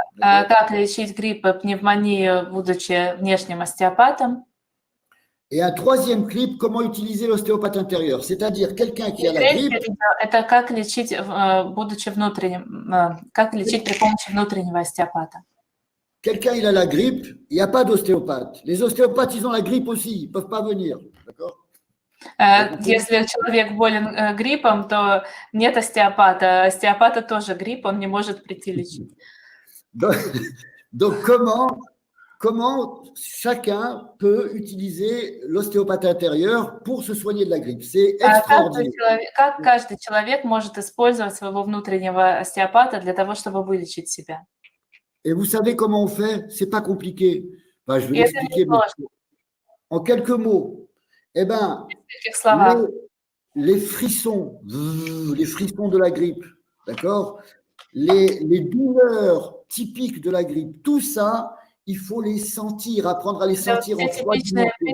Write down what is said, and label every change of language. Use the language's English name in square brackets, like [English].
[Russian] Как лечить грипп и пневмонию, будучи внешним остеопатом. [French] Et un 3e clip, comment utiliser l'ostéopathe intérieur, c'est-à-dire quelqu'un qui a la grippe. [Russian] Это как лечить, будучи внутренним, как лечить при помощи внутреннего остеопата. [French] Quelqu'un, il a la grippe, il n'y a pas d'ostéopathe. Les ostéopathes, ils ont la grippe aussi, ils ne peuvent pas venir. D'accord? [Russian] Если человек болен гриппом, то нет остеопата. Остеопата тоже грипп, он не может прийти лечить. [French] Donc comment chacun peut utiliser l'ostéopathe intérieur pour se soigner de la grippe? C'est extraordinaire. [Russian] Как каждый человек может использовать своего внутреннего остеопата для того, чтобы вылечить себя? [French] Et vous savez comment on fait? C'est pas compliqué. Enfin, je vais l'expliquer en quelques mots. Eh ben, les frissons de la grippe, d'accord? Les douleurs typiques de la grippe, tout ça, il faut les sentir, apprendre à les sentir en 3 dimensions.